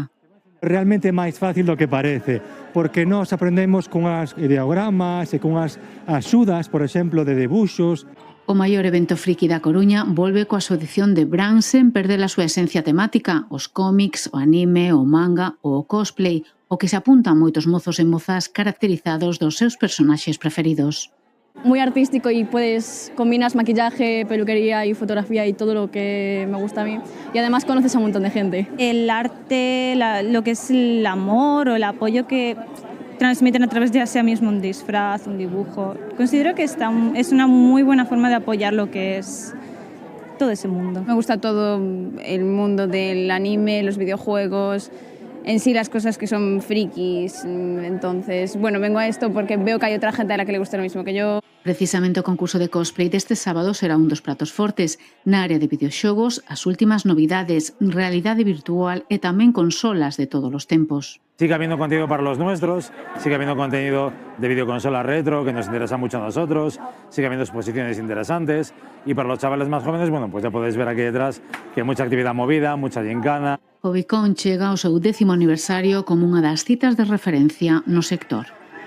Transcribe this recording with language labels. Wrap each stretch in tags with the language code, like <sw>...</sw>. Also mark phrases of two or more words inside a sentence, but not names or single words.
<gl>Realmente é máis fácil do que parece, porque nós aprendemos con as ideogramas e con as axudas, por exemplo, de debuxos. O maior evento friki da Coruña volve coa súa edición de Bran sen perder a súa esencia temática, os cómics, o anime, o manga ou o cosplay, o que se apuntan moitos mozos e mozas caracterizados dos seus personaxes preferidos.</gl> <es>Muy artístico y combinas maquillaje, peluquería y fotografía y todo lo que me gusta a mí. Y además conoces a un montón de gente. El arte, lo que es el amor o el apoyo que transmiten a través de sea mismo un disfraz, un dibujo. Considero que es una muy buena forma de apoyar lo que es todo ese mundo. Me gusta todo el mundo del anime, los videojuegos, en sí las cosas que son frikis. Entonces, bueno, vengo a esto porque veo que hay otra gente a la que le gusta lo mismo que yo.</es> <gl>Precisamente o concurso de cosplay deste sábado será un dos pratos fortes. Na área de videoxogos, as últimas novidades, realidade virtual e tamén consolas de todos os tempos.</gl> <es>Sigue habiendo contenido para los nuestros, sigue habiendo contenido de videoconsola retro que nos interesa mucho a nosotros, sigue habiendo exposiciones interesantes y para los chavales más jóvenes, bueno, pues ya podéis ver aquí detrás que hay mucha actividad movida, mucha gincana.</es> <gl>Hobbycon chega ao seu 10º aniversario como unha das citas de referencia no sector.</gl>